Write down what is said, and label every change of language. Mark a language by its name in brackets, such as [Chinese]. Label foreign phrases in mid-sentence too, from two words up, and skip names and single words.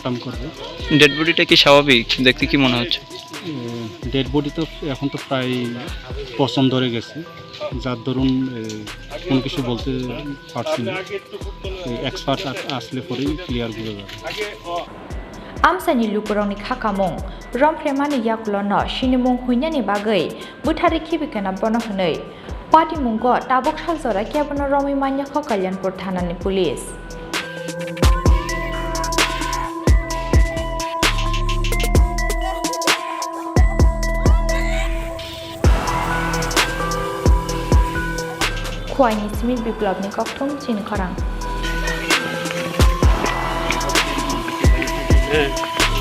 [English] dead bodyটা [Bangla] কি স্বাভাবিক দেখতে কি মনে হচ্ছে [English] dead body [Bangla] তো এখন তো প্রায় পছন্দ ধরে গেছে, যার দরুন কোনো কিছু বলতে পারছি না। এক্সপার্ট আসলে পরেই ক্লিয়ার বোঝা যাবে। [Kok Borok] আমসানি লুকুরাवनि खाखामं रमफ्रेमानि याकुलनो सिनिमुं हुइनानि बागै बुथारि खिबिकाना बनहनै पाटिमुंगो ताबुक सालजरा केबनो रमिमान्यखो कल्याणपुर थानानि पुलिस खुवाइनि स्मिथ बिप्लबनि कक्टम चिन खरां